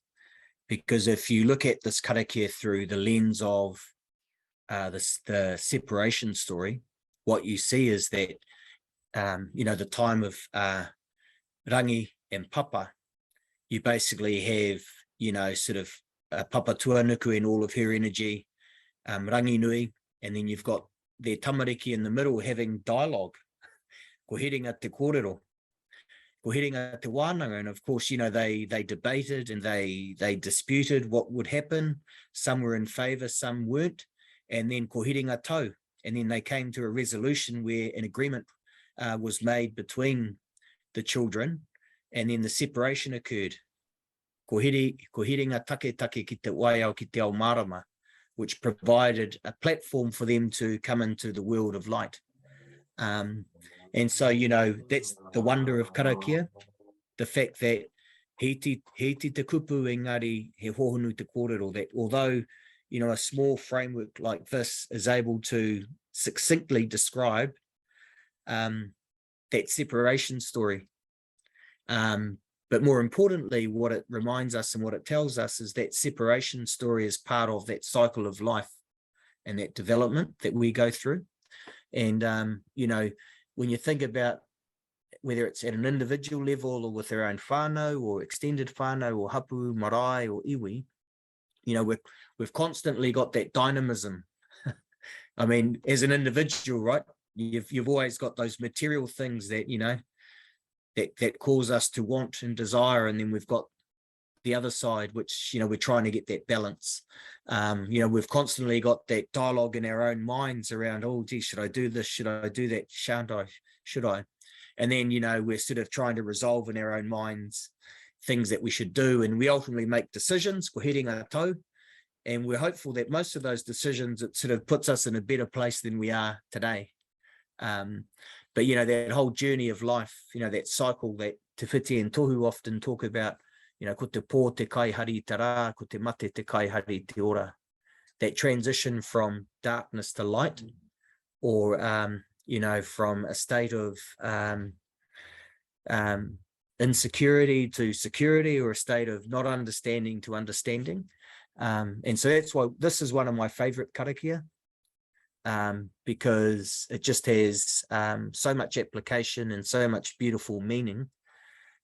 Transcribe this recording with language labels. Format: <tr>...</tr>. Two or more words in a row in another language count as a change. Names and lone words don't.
<en>because if you look at this karakia through the lens of the separation story, what you see is that the time of rangi and papa, you basically have sort of papa tuanuku and all of her energy, rangi nui, and then you've got their tamariki in the middle having dialogue,</en> <mi>ko herenga te kōrero, ko herenga te wānanga,</mi> <en>and of course they debated and they disputed what would happen. Some were in favour, some weren't, and then</en> <mi>ko herenga tau,</mi> <en>and then they came to a resolution where an agreement was made between the children, and then the separation occurred.</en> <mi>Ko herenga take take ki te waiao ki te ao marama,</mi> <en>which provided a platform for them to come into the world of light. And so, that's the wonder of karakia, the fact that</en> <mi>he te kupu engari he hohonu te kōrero,</mi> <en>that although, a small framework like this is able to succinctly describe that separation story. But more importantly, what it reminds us and what it tells us is that separation story is part of that cycle of life and that development that we go through. And, when you think about whether it's at an individual level or with their own whānau or extended whānau or hapu, marae or iwi, we've constantly got that dynamism. I mean, as an individual, right, you've always got those material things that, that cause us to want and desire, and then we've got the other side, which we're trying to get that balance. We've constantly got that dialogue in our own minds around, oh gee, should I do this, should I do that, should I? And then we're sort of trying to resolve in our own minds things that we should do, and we ultimately make decisions,</en> <mi>ko herenga tau,</mi> <en>and we're hopeful that most of those decisions, it sort of puts us in a better place than we are today. But that whole journey of life, that cycle that Te Whiti and Tohu often talk about,</en> <mi>ko te pō te kai hari te rā, ko te mate te kai hari te ora,</mi> <en>that transition from darkness to light, or from a state of insecurity to security, or a state of not understanding to understanding. And so that's why this is one of my favorite karakia, because it just has so much application and so much beautiful meaning.</en>